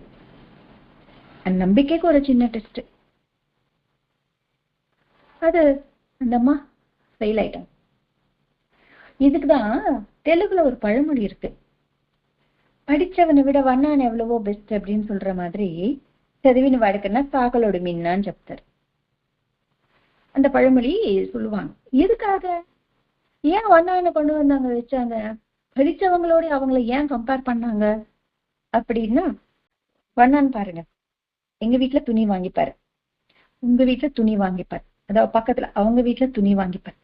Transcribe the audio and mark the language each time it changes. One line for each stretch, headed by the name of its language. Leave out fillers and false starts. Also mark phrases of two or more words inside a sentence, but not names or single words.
Tamil: அந்த நம்பிக்கைக்கு ஒரு சின்ன டெஸ்ட். அது அந்த அம்மா ஃபெயில் ஆயிட்டாங்க. இதுக்குதான் தெலுங்குல ஒரு பழமொழி இருக்கு, படிச்சவனை விட வண்ணான் எவ்வளவோ பெஸ்ட் அப்படின்னு சொல்ற மாதிரி
Telugu: చదివిన వాడికన్నా కాకలోడు మిన్నా అని చెప్తారు.
Tamil: அந்த பழமொழி சொல்லுவாங்க. எதுக்காக, ஏன் வண்ணானை கொண்டு வந்தாங்க வச்சாங்க? படிச்சவங்களோட அவங்களை ஏன் கம்பேர் பண்ணாங்க அப்படின்னா, வண்ணான் பாருங்க, எங்க வீட்டுல துணி வாங்கிப்பாரு, உங்க வீட்டுல துணி வாங்கிப்பாரு, அதாவது பக்கத்துல அவங்க வீட்டுல துணி வாங்கிப்பாரு.